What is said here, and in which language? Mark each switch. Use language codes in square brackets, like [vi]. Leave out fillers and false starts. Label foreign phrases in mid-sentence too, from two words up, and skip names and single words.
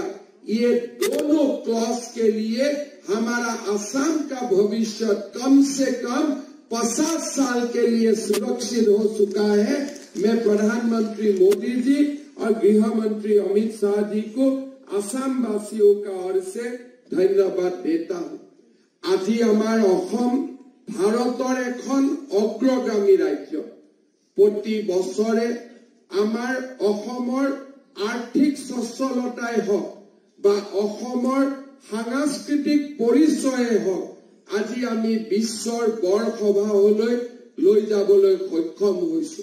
[hi] ये दोनों क्लॉज के लिए हमारा असम का भविष्य कम से कम 50 साल के लिए सुरक्षित हो चुका है। मैं प्रधानमंत्री मोदी जी और गृह मंत्री अमित शाह जी को असम वासियों का ओर से धन्यवाद देता हूँ। [as] আজি আমাৰ অসম ভাৰতৰ এখন অগ্ৰগামী ৰাজ্য। প্ৰতি বছৰে আমাৰ অসমৰ আৰ্থিক সচ্ছলতাই হওক বা অসমৰ সাংস্কৃতিক পৰিচয়ে হওক, আজি আমি বিশ্বৰ বৰসভালৈ লৈ যাবলৈ সক্ষম হৈছো।